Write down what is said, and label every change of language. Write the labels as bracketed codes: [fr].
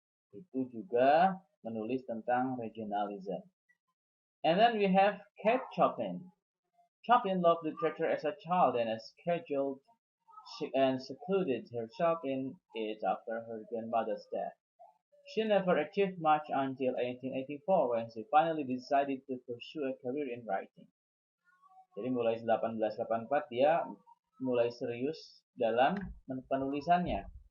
[id] Itu juga menulis tentang regionalism. [en] And then we have Kate Chopin. Chopin loved literature as a child and has scheduled and secluded herself in it after her grandmother's death. She never achieved much until 1884 when she finally decided to pursue a career in writing. [id] Jadi mulai 1884 dia mulai serius dalam penulisannya.